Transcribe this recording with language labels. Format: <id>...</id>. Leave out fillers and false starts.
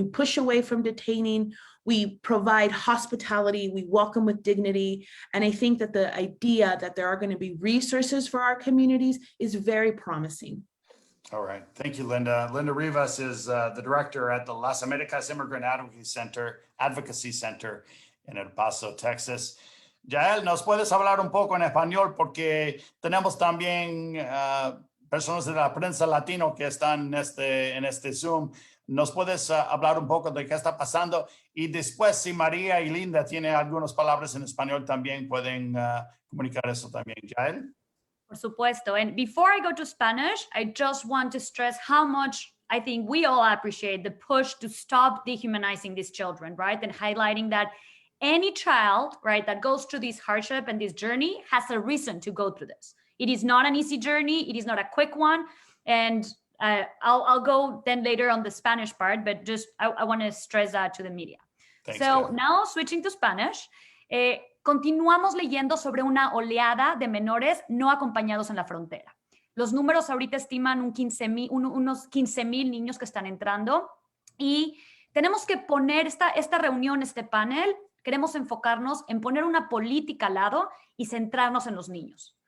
<en>We push away from detaining. We provide hospitality, we welcome with dignity. And I think that the idea that there are going to be resources for our communities is very promising. All right, thank you, Linda. Linda Rivas is the director at the Las Americas Immigrant Advocacy Center in El Paso, Texas.</en> <es>Yael, ¿nos puedes hablar un poco en español? Porque tenemos también personas de la prensa latino que están en este Zoom. ¿Nos puedes hablar un poco de qué está pasando? Y después, si María y Linda tienen algunas palabras en español, también pueden comunicar eso también. Yael? Por supuesto.</es> <en>And before I go to Spanish, I just want to stress how much I think we all appreciate the push to stop dehumanizing these children, right? And highlighting that any child, right, that goes through this hardship and this journey has a reason to go through this. It is not an easy journey. It is not a quick one. And I'll go then later on the Spanish part, but just I want to stress that to the media. Thanks, so Yael. Now switching to Spanish,</en> <es>continuamos leyendo sobre una oleada de menores no acompañados en la frontera. Los números ahorita estiman unos 15,000 niños que están entrando y tenemos que poner esta reunión, este panel, queremos enfocarnos en poner una política al lado y centrarnos en los niños.</es>